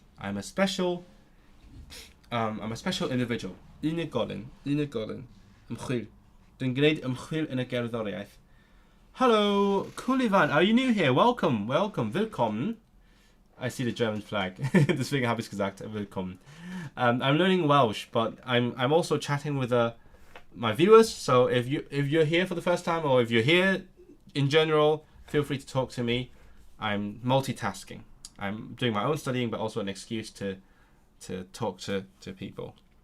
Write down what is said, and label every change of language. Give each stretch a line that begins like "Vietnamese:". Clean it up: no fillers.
English: I'm a special individual.
Welsh: Unigolyn. Ymchwil. Dwi'n gwneud ymchwil yn y gerddoriaeth.
English: Hello, Kulivan. Are you new here? Welcome. Willkommen. I see the German flag.
German: Deswegen habe ich gesagt, willkommen.
English: I'm learning Welsh, but I'm also chatting with my viewers. So if you're here for the first time, or if you're here in general, feel free to talk to me. I'm multitasking. I'm doing my own studying, but also an excuse to talk to people.